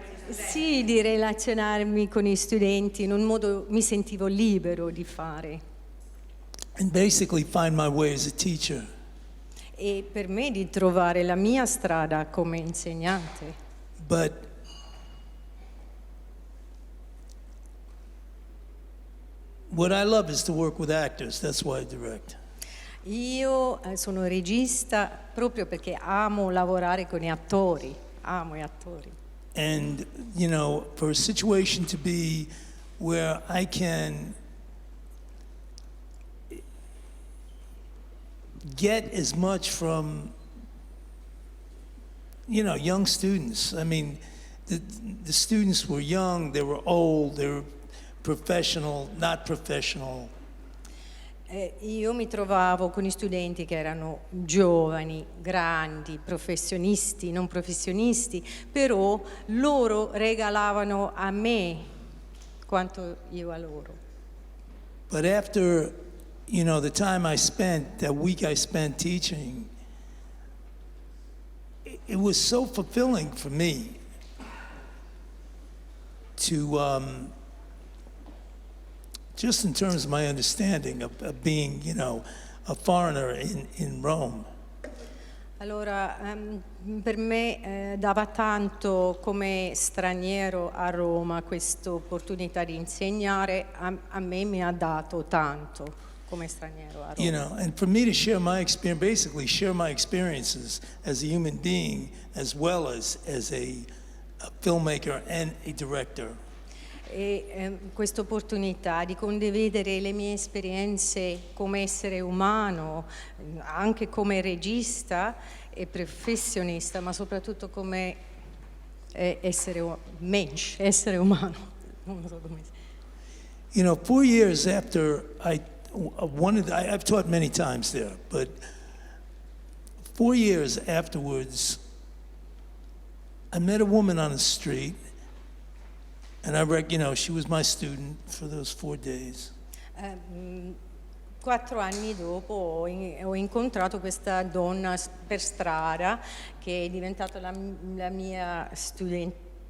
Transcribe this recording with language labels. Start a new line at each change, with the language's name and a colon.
Italian: Sì, di relazionarmi con i studenti in un modo mi sentivo libero di fare.
English: And basically find my way as a teacher.
Italian: E per me di trovare la mia strada come insegnante.
English: But what I love is to work with actors. That's why I direct.
Italian: Io sono regista proprio perché amo lavorare con gli attori, amo gli attori.
English: And, you know, for a situation to be where I can get as much from, you know, young students. I mean, the students were young, they were old, they were professional, not professional.
Italian: Io mi trovavo con i studenti che erano giovani, grandi, professionisti, non professionisti, però loro regalavano a me quanto io a loro.
English: But after, you know, the time I spent, that week I spent teaching, it was so fulfilling for me to, just in terms of my understanding of being, you know, a foreigner in Rome.
Italian: Allora, per me dava tanto come straniero a Roma questa opportunità di insegnare, a me mi ha dato tanto come straniero a Roma.
English: You know, and for me to share my experience, basically share my experiences as a human being as well as a filmmaker and a director.
Italian: E questa opportunità di condividere le mie esperienze come essere umano, anche come regista e professionista, ma soprattutto come essere umano. Non so come si.
English: You know, 4 years after I've taught many times there, but 4 years afterwards, I met a woman on the street. And you know, she was my student for those 4 days.
Italian: 4 anni dopo ho incontrato questa donna per strada che è diventata la mia studenta.